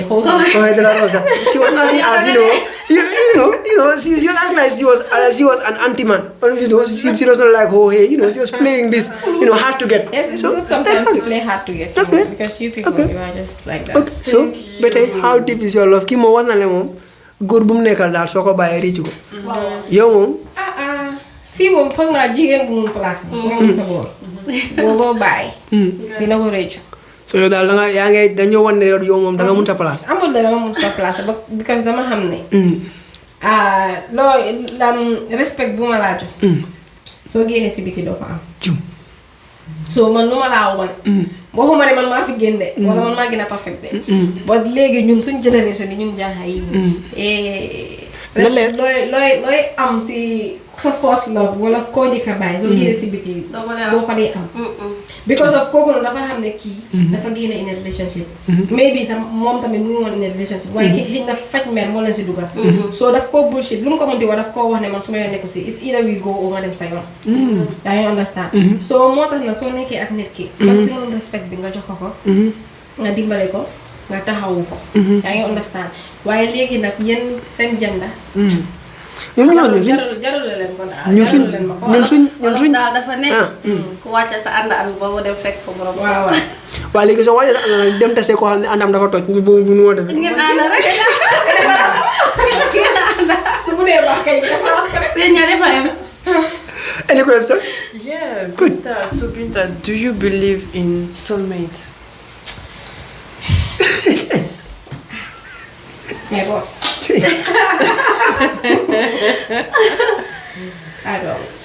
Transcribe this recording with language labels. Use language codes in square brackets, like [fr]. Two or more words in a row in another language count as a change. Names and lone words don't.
[en] Jorge de la Rosa. She was acting as, she was acting like she was an anti-man. She doesn't like Jorge, she was playing this, hard to get. Yes, it's good sometimes to play hard to get, because you people, you are just like that. Okay, so, better, how deep is your love? [wo] Ki mo wan na le mom, góor bu mu nekkal daal soo ko bàyyee réccu ko. Yow moom. Fii moom foog naa jigéen bu mu place bi. moom sa boor. boo bàyyi. dina ko réccu. So yow daal dañoo wan ne yow moom danga mënta place. amul danga mënta place because dama xam ne. Respect bu ma laa jox. soo génnee si biti doo ko am. So man nu ma laa wan. waxuma ne man maa fi génne. wala man maa gën a perfect de. ba léegi ñun suñ génération yi ñun jaaxal yi. looy am si sa [en] first love [wo] wala koo njëkk a bàyyi. soo génne si biti doo ko dee am. because of kooku noonu dafa xam ne kii. dafa génne [en] in a relationship. [wo] maybe sax moom tamit mu ngi woon [en] in a relationship. [wo] waaye ki xëy na faj mer moo leen si dugal. so daf koo bullshit lu mu ko mën di wax daf koo wax ne man su ma yoon nekku si [en] it's either we go [wo] or nga dem sa yoon. yaa ngi understand. so moo tax na soo nekkee ak nit ki. [en] maximum respect [wo] bi nga jox ko. nga dimbale ko nga taxawu ko. yaa ngi understand waaye léegi nag yéen seen janda. jarul leen ko daal. ñun suñ daal dafa ne. ku wàcce sa ànd am boobu dem fekk fa borom. waaw. waaw léegi soo wàccee sa ànd dem tase koo xam ne àndam dafa toj bu nu ma defee. ngeen ànd rek. su mu nee baax kay dafa wax rek. yéen ñaar yëpp a yem. [en] Any question? Yeah, good. So Binta, do you believe in soulmate? My boss. I don't.